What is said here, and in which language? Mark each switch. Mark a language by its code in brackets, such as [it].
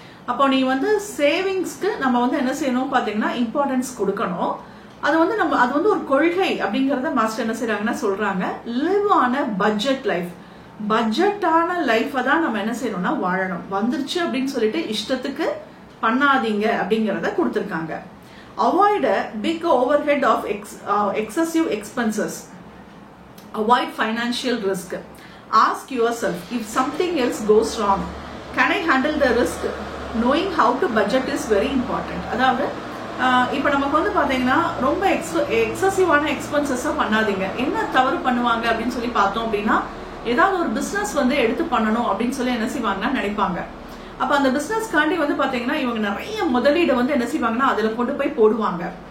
[ta] அப்போ நீ வந்து சேவிங்ஸ்க்கு நம்ம வந்து என்ன செய்யணும் பாத்தீங்கன்னா இம்பார்ட்டன்ஸ் கொடுக்கணும். அது வந்து ஒரு கொள்கை அப்படிங்கறத மாஸ்டர் என்ன செய்யறாங்கன்னா சொல்றாங்க. [en] live on a budget life, [ta] பட்ஜெட்டான லைஃபை தான் நம்ம என்ன செய்யணும்னா வாழணும். வந்துருச்சு அப்படின்னு சொல்லிட்டு இஷ்டத்துக்கு பண்ணாதீங்க அப்படிங்கறத கொடுத்திருக்காங்க. [en] Avoid big overhead of excessive expenses, avoid financial risk, ask yourself if something else goes wrong, can I handle the risk? Knowing how to budget is very important. [ta] அதாவது இப்ப நமக்கு வந்து பாத்தீங்கன்னா ரொம்ப எக்ஸசிவான எக்ஸ்பென்சஸ் பண்ணாதீங்க. என்ன தவறு பண்ணுவாங்க அப்படின்னு சொல்லி பார்த்தோம் அப்படின்னா, ஏதாவது ஒரு பிசினஸ் வந்து எடுத்து பண்ணணும் அப்படின்னு சொல்லி என்ன செய்வாங்கன்னா நினைப்பாங்க. அப்ப அந்த பிசினஸ்காண்டி வந்து பாத்தீங்கன்னா இவங்க நிறைய முதலீடு வந்து என்ன செய்வாங்கன்னா அதுல கொண்டு போய் போடுவாங்க.